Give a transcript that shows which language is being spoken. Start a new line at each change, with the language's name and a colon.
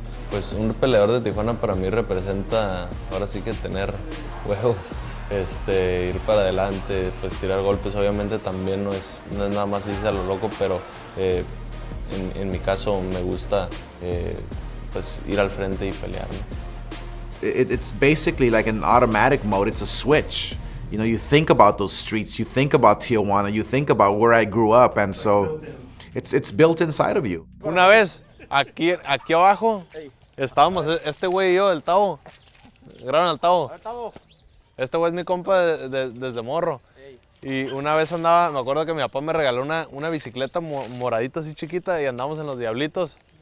Spanish: Pues un peleador de Tijuana para mí representa, ahora sí que tener huevos, ir para adelante, pues tirar golpes. Obviamente también no es nada más irse a lo loco, pero en mi caso me gusta pues ir al frente y pelear, ¿no?
English: It's basically like an automatic mode. It's a switch. You know, you think about those streets, you think about Tijuana, you think about where I grew up, and so it's built inside of you.
Spanish: Una vez, aquí abajo, estábamos, este güey y yo, el Tavo. Graban al Tavo. Este güey es mi compa desde morro. Y una vez andaba, me acuerdo que mi papá me regaló una bicicleta moradita así chiquita y andamos en los Diablitos.